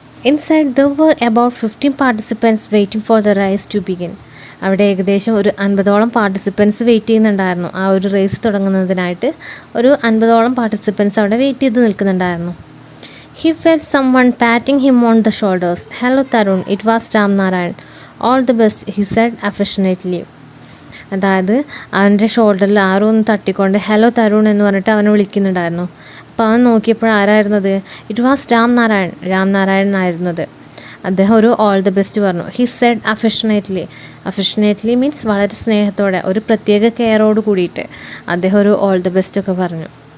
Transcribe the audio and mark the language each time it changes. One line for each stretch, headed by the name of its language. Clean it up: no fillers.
English: Inside there were about 15 participants waiting for the race to begin.
Malayalam: അവിടെ ഏകദേശം ഒരു 50ഓളം participants wait ചെയ്യുന്നുണ്ടായിരുന്നു. ആ ഒരു റേസ് തുടങ്ങുന്നതിനായിട്ട് ഒരു 50ഓളം പാർട്ടിസിപ്പൻസ് അവിടെ വെയിറ്റ് ചെയ്ത് നിൽക്കുന്നുണ്ടായിരുന്നു.
English: He felt someone patting him on the shoulders. Hello Tarun, it was Ramnarayan. All the best, he said affectionately.
Malayalam: അതായത് അവൻ്റെ ഷോൾഡറിൽ ആരോ ഒന്ന് തട്ടിക്കൊണ്ട് ഹലോ തരുൺ എന്ന് പറഞ്ഞിട്ട് അവനെ വിളിക്കുന്നുണ്ടായിരുന്നു. അപ്പോൾ അവൻ നോക്കിയപ്പോൾ ആരായിരുന്നത്?
English: it was
Malayalam: രാംനാരായണൻ ആയിരുന്നത്. അദ്ദേഹം ഒരു ഓൾ ദ ബെസ്റ്റ് പറഞ്ഞു.
English: he said affectionately
Malayalam: മീൻസ് വളരെ സ്നേഹത്തോടെ ഒരു പ്രത്യേക കെയറോട് കൂടിയിട്ട് അദ്ദേഹം ഒരു ഓൾ ദ ബെസ്റ്റ് ഒക്കെ പറഞ്ഞു.